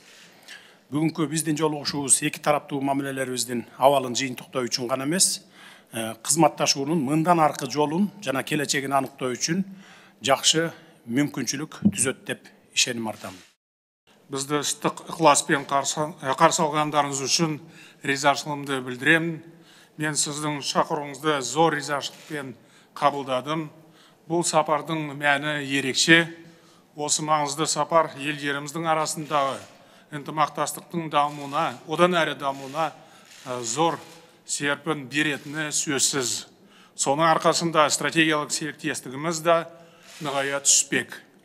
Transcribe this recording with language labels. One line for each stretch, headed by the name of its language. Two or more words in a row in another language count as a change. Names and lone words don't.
Kyrgyz: Бүгүнкү биздин жолугушуубуз эки тараптуу мамилелерибиздин абалын жыйынтыктоо үчүн гана эмес, кызматташуунун мындан аркы жолун жана келечегин аныктоо үчүн жакшы мүмкүнчүлүк түзөт деп ишеним артамын. Бизди ыстык ыкыласпен каршы алгандарыңыз үчүн ризачылыгымды билдирем. Мен сиздин чакырууңузду зор ризачылыкпен кабылдадым.
Kazakh: Бул сапардын мәни ерекше. Осы маңызды сапар елдеріміздің арасындағы ынтымақтастықтың дамуына, одан әрі дамуына зор серпін беретіні сөзсіз. Соның арқасында стратегиялық серіктестігіміз де нығая түспек.